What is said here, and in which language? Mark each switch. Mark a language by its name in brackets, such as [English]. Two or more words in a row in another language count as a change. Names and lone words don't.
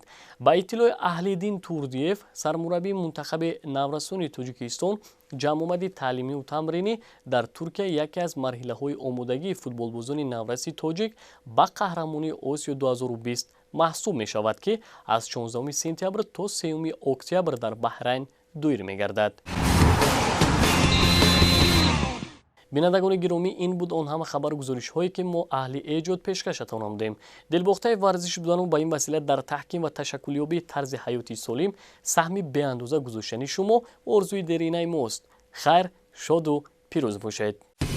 [Tajik] ба иттилои Аҳлиддин Турдиев, сармураббии мунтахаби наврастони Тоҷикистон, ҷамъомади таълимию тамринӣ дар Туркия яке аз марҳилаҳои омодагии футболбозони наврасии тоҷик ба қаҳрамонии Осиё 2020 маҳсуб мешавад, ки аз 16 сентябр то 3 октябр дар Баҳрайн доир мегардад. бинандагони гиромӣ, ин буд он ҳама хабар ва гузоришҳое ки мо аҳли эҷод пешкашатон намудем. дилбохтаи варзиш будан ва бо ин васила дар таҳким ва ташаккулёбии тарзи ҳаёти солим саҳме ба андоза гузоштании шумо ва орзуи деринаи мост. хайр, шод ва пирӯз бошед.